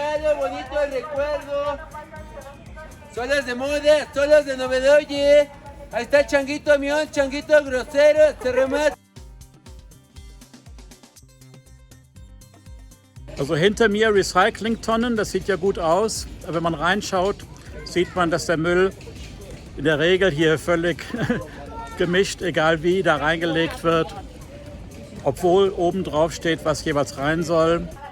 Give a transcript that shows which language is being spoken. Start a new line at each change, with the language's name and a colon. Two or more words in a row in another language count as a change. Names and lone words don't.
Spanish: todo bonito el recuerdo. Son las de moda, son las de novedad, oye. Ahí está el changuito mión, changuito grosero, se remata.
German: Also hinter mir Recyclingtonnen, das sieht ja gut aus. Aber wenn man reinschaut, sieht man, dass der Müll in der Regel hier völlig gemischt, egal wie, da reingelegt wird. Obwohl oben drauf steht, was jeweils rein soll.